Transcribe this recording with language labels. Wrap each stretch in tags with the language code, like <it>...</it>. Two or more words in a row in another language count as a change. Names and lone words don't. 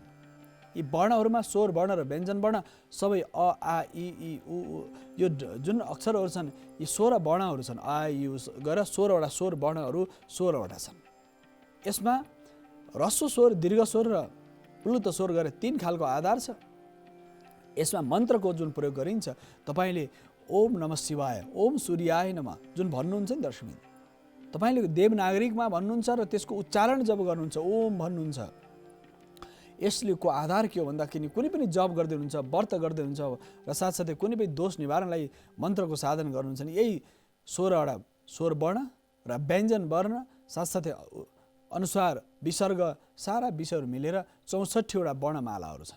<ne>यी वर्णहरूमा स्वर वर्ण र व्यञ्जन वर्ण सबै अ आ इ उ यो जुन अक्षरहरू छन् यी 16 वर्णहरू छन्। आ इ उ गरेर 16वटा स्वर वर्णहरू 16वटा छन्। यसमा ह्रस्व स्वर, दीर्घ स्वर र प्लुत स्वर गरेर 3 खालको आधार छ। यसमा मन्त्रको जुन प्रयोग गरिन्छ, तपाईँले</ne> <sa>ओम नमः शिवाय, ओम सूर्याय नमः</sa> <ne>जुन भन्नुहुन्छ नि दर्शकबिन, तपाईँले देवनागरिकमा भन्नुहुन्छ र त्यसको उच्चारण जब गर्नुहुन्छ ओम भन्नुहुन्छ, यसले को आधार के हो भन्दाखेरि कुनै पनि जप गर्दै हुनुहुन्छ, व्रत गर्दै हुनुहुन्छ र साथसाथै कुनै पनि दोष निवारणलाई मन्त्रको साधन गर्नुहुन्छ नि यही 16वटा स्वर वर्ण र व्यञ्जन वर्ण साथसाथै अनुसार विसर्ग सारा विषयहरू मिलेर 64वटा वर्णमालाहरू छन्।</ne>